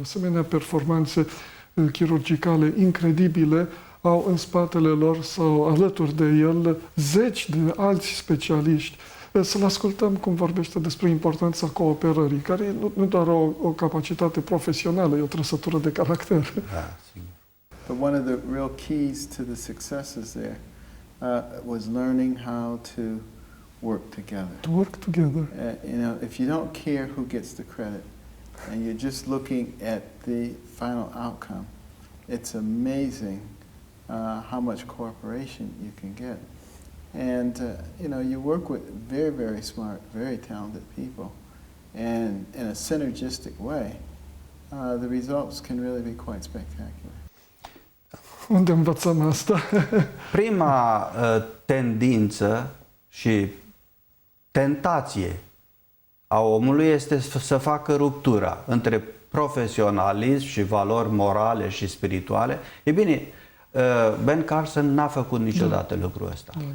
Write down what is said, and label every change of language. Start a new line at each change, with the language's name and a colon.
Romanian: Asemenea, performanțe chirurgicale incredibile au în spatele lor sau alături de el zeci de alți specialiști. Să-l ascultăm cum vorbește despre importanța cooperării, care e nu doar o capacitate profesională, e o trăsătură de caracter. Da, sigur.
English: But one of the real keys to the successes there was learning how to work together. To work together. If you don't care who gets the credit, and you're just looking at the final outcome, it's amazing how much cooperation you can get. And you work with very, very smart, very talented people, and in a synergistic way, the results can really be quite spectacular.
Romanian: Unde învățăm asta? Prima tendință și tentație a omului este să facă ruptura între profesionalism și valori morale și spirituale. E bine, Ben Carson n-a făcut niciodată lucrul ăsta.